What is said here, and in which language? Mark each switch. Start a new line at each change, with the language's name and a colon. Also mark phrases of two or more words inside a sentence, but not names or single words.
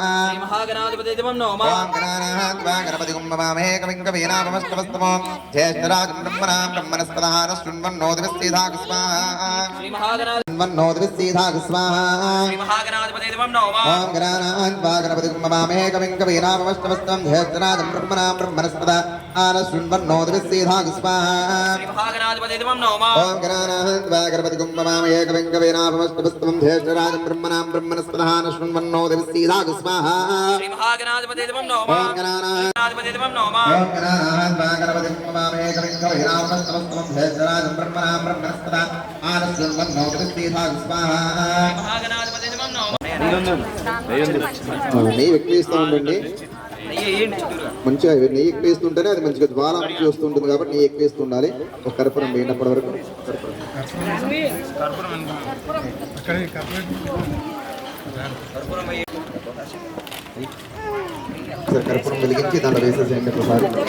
Sanskrit: ఓం గణానాన్వా గణపతిగం నమామహే కవిం కవీనాభవష్టమస్తమో జ్యేష్ఠరాజం బ్రహ్మణాం బ్రహ్మణస్పదః శృణ్వన్నో దివిస్సేధాగు స్వాహ. శృణ్వన్నో దివిస్సేధాగు స్వాహ. ఓం గణానాన్వా గణపతిగం నమామహే కవిం కవీనాభవష్టమస్తమో జ్యేష్ఠరాజం బ్రహ్మణాం బ్రహ్మణస్పదః आनशृण्वन्नोदविस्सीधागस्मान् श्रीमहागणाधिपतिमं नमः ओम गणानाहन्त्वा गणपतिगुं नमामि एकविंकवेनापमस्तपुस्तमं ज्येष्ठराजं ब्रह्मणां ब्रह्मणस्पदः आनशृण्वन्नोदविस्सीधागस्माः श्रीमहागणाधिपतिमं नमः ओम गणाधिपतिमं नमः ओम गणानाहन्त्वा गणपतिगुं नमामि एकविंकवेनापमस्तपुस्तमं ज्येष्ठराजं ब्रह्मणां ब्रह्मणस्पदः आनशृण्वन्नोदविस्सीधागस्माः महागणाधिपतिमं नमः
Telugu: నెయ్యి ఎక్కువ ఇస్తూ ఉండండి మంచిగా నెయ్యి ఎక్కువ ఇస్తుంటేనే అది మంచిగా జ్వాల మంచిగా వస్తుంటుంది కాబట్టి నెయ్యి ఎక్కువ ఇస్తుండాలి ఒక కర్పూరం వేయినప్పటి వరకు ఒకసారి కర్పూరం వెలిగించి దాంట్లో వేసేసేయండి ఒకసారి